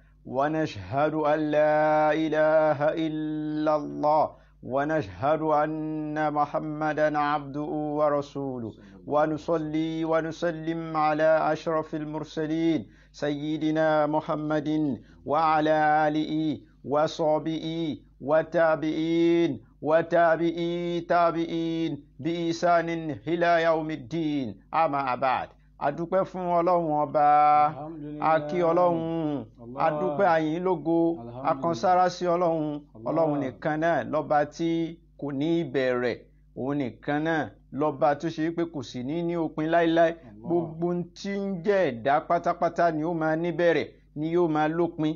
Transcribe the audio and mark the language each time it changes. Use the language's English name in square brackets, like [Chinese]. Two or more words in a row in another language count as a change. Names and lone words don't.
[Arabic] ونشهد أن لا إله إلا الله ونشهد أن محمدا عبده ورسوله ونصلي ونسلم على أشرف المرسلين سيدنا محمد وعلى آله وصحبه وتابعين تابعين بإحسان إلى يوم الدين. أما بعد. [Yoruba] adúpẹ́ fún ọlọ́run ọba, akí ọlọ́run, adúpẹ́ àyìn lógo, akànsára sí ọlọ́run nìkan náà lọ́ba tí kò ní ìbẹ̀rẹ̀, òun nìkan náà lọ́ba tó ṣe pé kò sì ní òpin láíláí. Gbogbo tí ń jẹ́ ẹ̀dá pátápátá ni ó máa níbẹ̀rẹ̀, ni yóò máa lópin.